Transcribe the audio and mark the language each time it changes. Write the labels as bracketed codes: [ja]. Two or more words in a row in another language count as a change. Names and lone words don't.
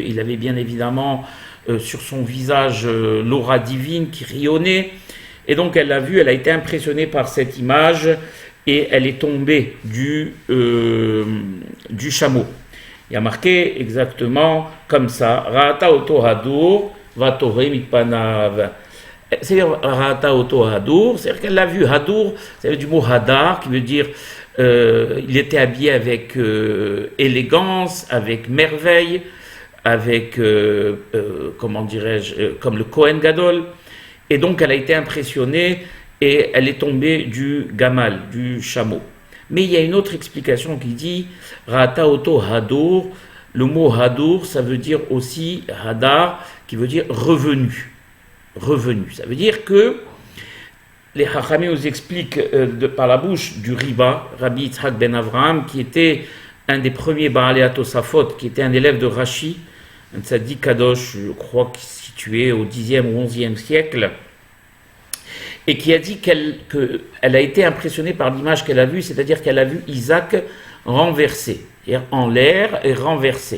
[fr] Il avait bien évidemment sur son visage l'aura divine qui rayonnait. Et donc elle l'a vu, elle a été impressionnée par cette image et elle est tombée du chameau. Il y a marqué exactement comme ça, [he] ראתה אותו הדור ותרא מתפניו. [fr] C'est-à-dire [he] ראתה אותו הדור, [fr] c'est-à-dire qu'elle l'a vu. Hadur, c'est du mot hadar qui veut dire il était habillé avec élégance, avec merveille, avec comment dirais-je, comme le [he] כהן גדול. [fr] Et donc elle a été impressionnée et elle est tombée du gamal, du chameau. Mais il y a une autre explication qui dit [he] ראתה אותו הדור. [fr] Le mot hadur, ça veut dire aussi hadar, qui veut dire revenu. Revenu. Ça veut dire que les Chachamim nous expliquent par la bouche du Riba, Rabbi Yitzhak ben Avraham, qui était un des premiers [he] בעלי תוספות, [fr] qui était un élève de Rashi, un [he] צדיק קדוש, [fr] je crois, situé au 10e ou 11e siècle, et qui a dit qu'elle a été impressionnée par l'image qu'elle a vue, c'est-à-dire qu'elle a vu Isaac renversé, c'est-à-dire en l'air et renversé.